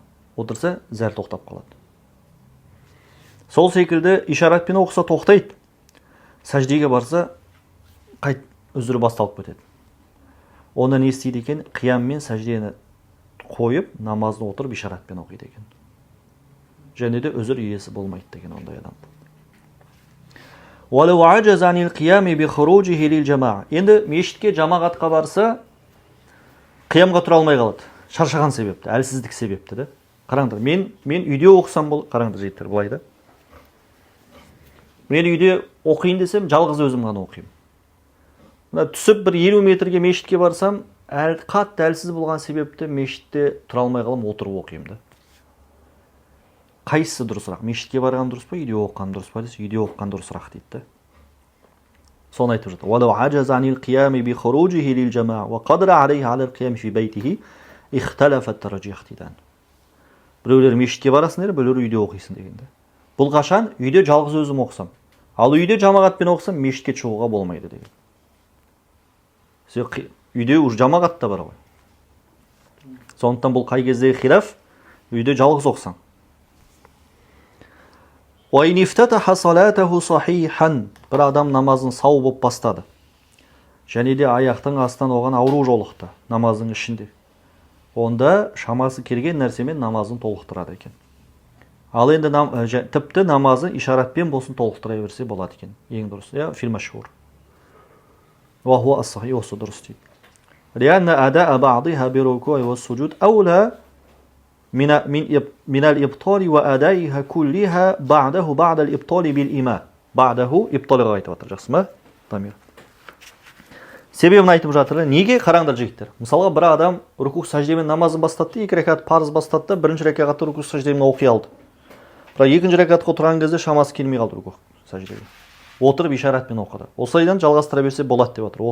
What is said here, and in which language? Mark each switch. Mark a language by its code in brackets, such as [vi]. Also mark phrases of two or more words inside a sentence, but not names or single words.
[kk] Отырса, зәр тоқтап қалады. Сол секілді ишаратпен оқыса тоқтайды. Сәждеге барса, қайт үзірі басталып кетеді. Онда не істейді екен? Қиям мен сәждені қойып, намазды отырып ишаратпен оқиды екен. Және де үзір иесі болмайды деген ондай адам. [ar] وَلَوْ عَجَزَ عَنِ الْقِيَامِ بِخُرُوجِهِ لِلْجَمَاعَةِ. [kk] Енді мешітке жамағатқа барса, қиямға тұра алмай қалады. Шаршаған себепті, әлсіздік себепті да. Қараңдар, мен үйде оқысам бол, қараңдар жігіттер, былай да. Мен үйде оқиын десем, жалғыз өзім ғана оқимын. Түсіп бір 50 метрге мешітке барсам, қатты әлсіз болған себепті мешітте тұра алмай қалам, отырып оқимын да. Қайсысы дұрысырақ? Мешітке барған дұрыс па, үйде оққан дұрыс па десе, үйде оққан дұрысырақ дейді да. Соны айтып жатыр. [ar] وَلَوْ عَجَزَ عَنِ الْقِيَامِ بِخُرُوجِهِ لِلْجَمَاعَةِ وَقَدْرَ عَلَيْهِ عَلَى الْقِيَامِ فِي بَيْتِهِ اختلف الترجيح дейді. [kk] Біреулер мешітке барасыңдар, біреулер үйде оқисың дегенде. Бұл қашан? Үйде жалғыз өзім оқысам. Ал үйде жамағатпен оқысам, мешітке шығуға болмайды деген. Үйде уже жамағат та бар ғой. Сондықтан бұл қай кездегі хилаф? Үйде жалғыз оқысаң. [ar] وَإِنِ افْتَتَحَ صَلَاتَهُ صَحِيحًا. [kk] Bir адам намазын сау болып бастады. Және де аяқтың астынан оған ауру жолықты намаздың ішінде. Онда шамасы келген нәрсемен намазын толықтырады екен. Ал енді тіпті намазы ишаратпен болсын толықтыра берсе болады екен. Ең дұрыс. Я фильмашхур. [ar] وهو الصحيح [kk] осы дұрыс дейді. [ar] لأن أداء بعضها بالركوع والسجود أولى من الإبطال وأدائها كلها بعد الإبطال بالإيمان. بعده إبطالға [kk] айтып жатыр. Жақсы ма? Тамир. Себебін айтып жатыр. Неге? Қараңдар жігіттер. Мысалға бір адам рукух сәждемен намазын бастатты, 2 рәкат парыз бастатты, бірінші рәкатта рукух сәждемен оқи алды. Бірақ екінші рәкатқа отырған кезде шамасы келмей қалды рукух сәждеге. Отырып ишаратпен оқыды. Осылайдан жалғастыра берсе болады деп жатыр.